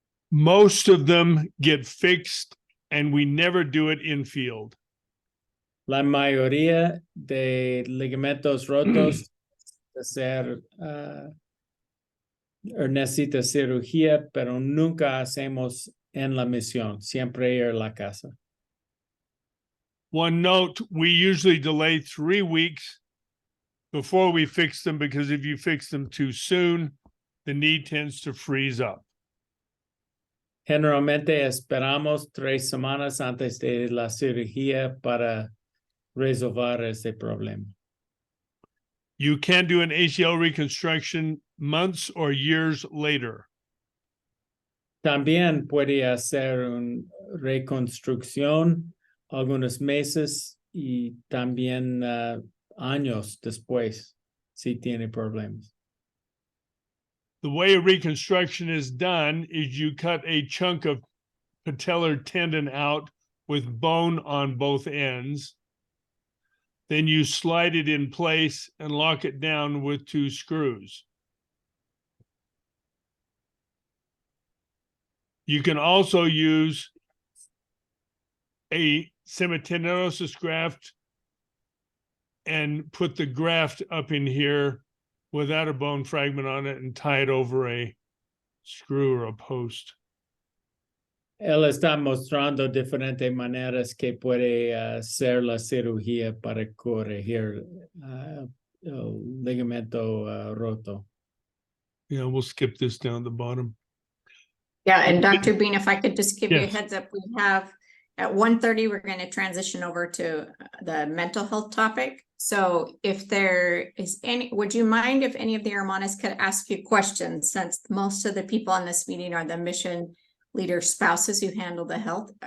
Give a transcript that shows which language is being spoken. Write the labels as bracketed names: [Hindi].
[English] Most of them get fixed, and we never do it in field. [Spanish] La mayoría de ligamentos rotos ser necesita cirugía, pero nunca hacemos en la misión, siempre ir a la casa. [English] One note, we usually delay 3 weeks before we fix them, because if you fix them too soon, the knee tends to freeze up. [Spanish] Generalmente esperamos 3 semanas antes de la cirugía para resolver ese problema. [English] You can do an ACL reconstruction months or years later. [Spanish] También puede hacer una reconstrucción algunos meses y también años después si tiene problemas. [English] The way a reconstruction is done is you cut a chunk of patellar tendon out with bone on both ends. Then you slide it in place and lock it down with 2 screws. You can also use a semitendinosus graft and put the graft up in here without a bone fragment on it and tie it over a screw or a post. [Spanish] Él está mostrando diferentes maneras que puede hacer la cirugía para corregir el ligamento roto. [English] Yeah, we'll skip this down the bottom. Yeah, and Dr. Bean, if I could just give you a Yes. heads up, we have at 1:30, we're going to transition over to the mental health topic. So if there is any, would you mind if any of the hermanas could ask you questions, since most of the people on this meeting are the mission leader spouses who handle the health?